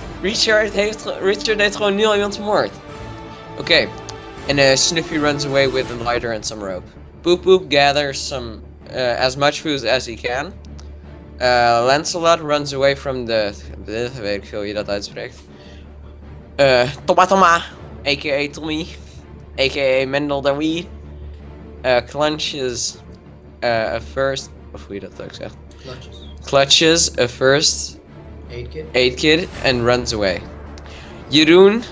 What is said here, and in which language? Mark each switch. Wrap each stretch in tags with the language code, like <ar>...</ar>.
<nl>Richard heeft gewoon nu al iemand vermoord. Oké.</nl> <en>En Snuffy runs away with a lighter and some rope. Poop gathers some as much food as he can. Lancelot runs away from the...</en> <nl>weet ik veel hoe je dat uitspreekt.</nl> <en>Toma, a.k.a. Tommy, a.k.a. Mendel Daweed. Clutches a first...</en> <nl>Of hoe je dat ook zegt.</nl> <en>Clutches a first... Aid kid and runs away. Jeroen...</en>